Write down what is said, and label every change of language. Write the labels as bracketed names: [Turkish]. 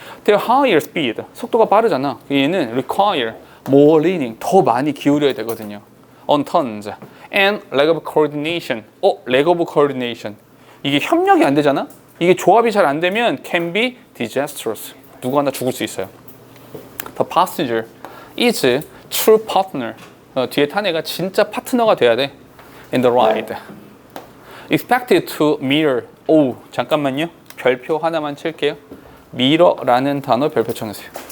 [English] Their higher speed. [Korean] 속도가 빠르잖아. 얘는 [English] require more leaning. [Korean] 더 많이 기울여야 되거든요. [English] On turns. And leg of coordination. leg of coordination. [Korean] 이게 협력이 안 되잖아? 이게 조합이 잘 안 되면 [English] can be disastrous. [Korean] 누구 하나 죽을 수 있어요. [English] The passenger is true partner. [Korean] 뒤에 탄 애가 진짜 파트너가 돼야 돼. [English] In the ride. Expected to mirror. [Korean] 잠깐만요. 별표 하나만 칠게요. mirror라는 단어 별표 쳐주세요.